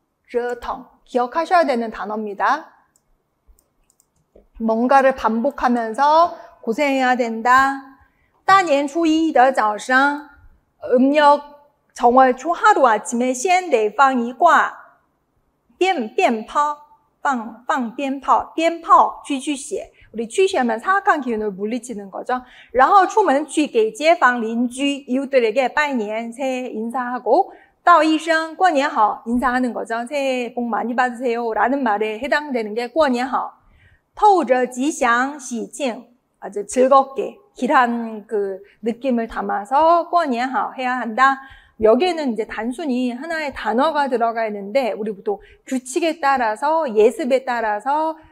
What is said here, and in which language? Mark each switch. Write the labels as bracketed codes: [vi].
[ko] 折腾 기억하셔야 되는 단어입니다. 뭔가를 반복하면서 고생해야 된다. [zh] 大年初一的早上 [ko] 음력 정월 초 하루 아침에 [zh] 先得放一挂鞭炮 放鞭炮 鞭炮 去写 [ko] 우리 취시하면 사악한 기운을 물리치는 거죠. [zh] 然后出门去给街坊邻居 [ko] 이웃들에게 拜年 새해 인사하고 [zh] 道一声过年好 [ko] 인사하는 거죠. 새해 복 많이 받으세요 라는 말에 해당되는 게 [zh] 过年好透着吉祥喜庆 [ko] 아주 즐겁게 길한 그 느낌을 담아서 过年好 해야 한다. 여기에는 이제 단순히 하나의 단어가 들어가 있는데 우리 보통 규칙에 따라서 예습에 따라서